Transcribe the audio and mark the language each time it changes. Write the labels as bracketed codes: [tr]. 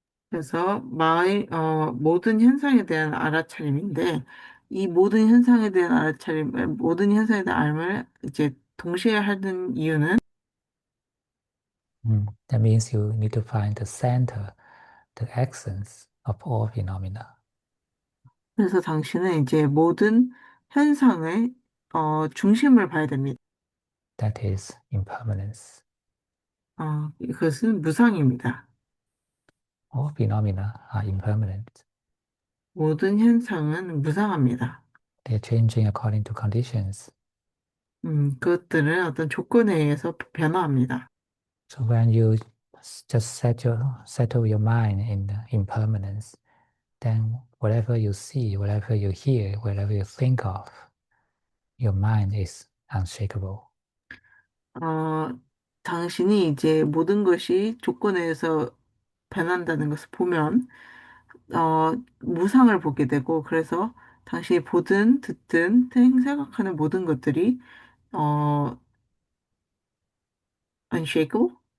[ko] 그래서 모든 현상에 대한 알아차림인데 이 모든 현상에 대한 알아차림, 모든 현상에 대한 알을 이제 동시에 하는 이유는 [en] That means you need to find the center, the essence of all phenomena. [ko] 그래서 당신은 이제 모든 현상의 중심을 봐야 됩니다. [en] That is impermanence. [ko] 이것은 무상입니다. [en] All phenomena are impermanent. [ko] 모든 현상은 무상합니다. [en] They're changing according to conditions. [ko] 그것들은 어떤 조건에 의해서 변화합니다. [en] So when you just settle your mind in the impermanence, then whatever you see, whatever you hear, whatever you think of, your mind is unshakable. [ko] 당신이 이제 모든 것이 조건에 의해서 변한다는 것을 보면, 무상을 보게 되고, 그래서 당신이 보든 듣든 생각하는 모든 것들이, 어, unshakable?